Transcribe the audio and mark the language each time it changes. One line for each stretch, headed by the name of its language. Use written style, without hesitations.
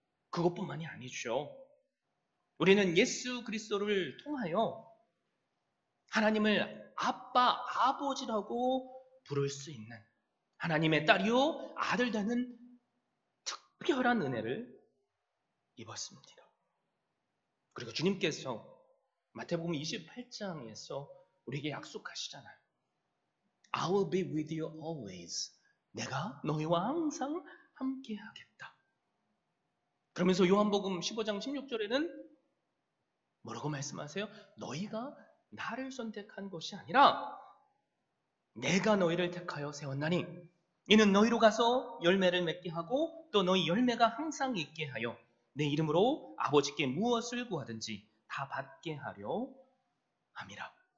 Korean: 그것뿐만이 아니죠. 우리는 예수 그리스도를 통하여 하나님을 아빠, 아버지라고 부를 수 있는 하나님의 딸이요 아들 되는 특별한 은혜를 입었습니다. 그리고 주님께서 마태복음 28장에서 우리에게 약속하시잖아요.
English: I will be with you always.
Korean: 내가 너희와 항상 함께 하겠다. 그러면서 요한복음 15장 16절에는 뭐라고 말씀하세요? 너희가 나를 선택한 것이 아니라 내가 너희를 택하여 세웠나니 이는 너희로 가서 열매를 맺게 하고 또 너희 열매가 항상 있게 하여 내 이름으로 아버지께 무엇을 구하든지 다 받게 하려 함이라.